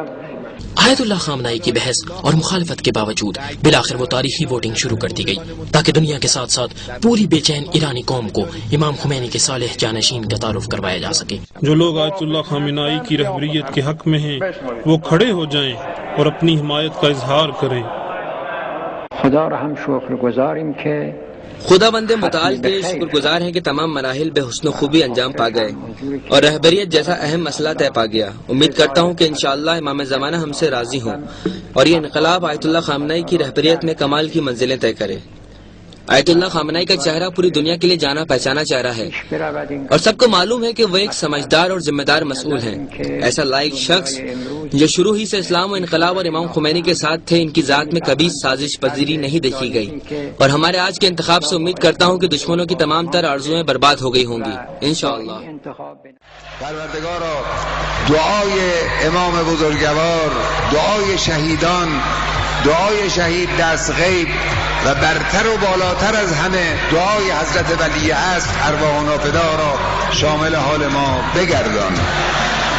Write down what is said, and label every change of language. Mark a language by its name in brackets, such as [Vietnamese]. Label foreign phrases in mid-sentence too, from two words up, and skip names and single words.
[Urdu] آیت اللہ خامنائی کی بحث اور مخالفت کے باوجود بالآخر وہ تاریخی ووٹنگ شروع کر دی گئی تاکہ دنیا کے ساتھ ساتھ پوری بے چین ایرانی قوم کو امام خمینی کے صالح جانشین کا تعارف کروایا جا سکے۔ جو لوگ آیت اللہ خامنائی کی رہبریت کے حق میں ہیں وہ کھڑے ہو جائیں اور اپنی حمایت کا اظہار کریں۔ [Persian] خدا را ہم شکر گزاریم کہ [Urdu] خدا بند متعال کے شکر گزار ہیں کہ تمام مراحل بے حسن و خوبی انجام پا گئے اور رہبریت جیسا اہم مسئلہ طے پا گیا۔ امید کرتا ہوں کہ انشاءاللہ امام زمانہ ہم سے راضی ہوں اور یہ انقلاب آیت اللہ خامنائی کی رہبریت میں کمال کی منزلیں طے کرے۔ آیت اللہ خامنائی کا چہرہ پوری دنیا کے لیے جانا پہچانا چہرہ ہے اور سب کو معلوم ہے کہ وہ ایک سمجھدار اور ذمہ دار مسئول ہیں۔ ایسا لائق شخص جو شروع ہی سے اسلام و انقلاب اور امام خمینی کے ساتھ تھے، ان کی ذات میں کبھی سازش پذیری نہیں دیکھی گئی، اور ہمارے آج کے انتخاب سے امید کرتا ہوں کہ دشمنوں کی تمام تر آرزویں برباد ہو گئی ہوں گی انشاءاللہ۔ [Persian] پروردگارا دعای امام بزرگوار، دعای شهیدان، دعای شهید دست غیب و برتر و بالاتر از همه دعای حضرت ولی عصر [Arabic] ارواح نافده [Persian] را شامل حال ما بگردان.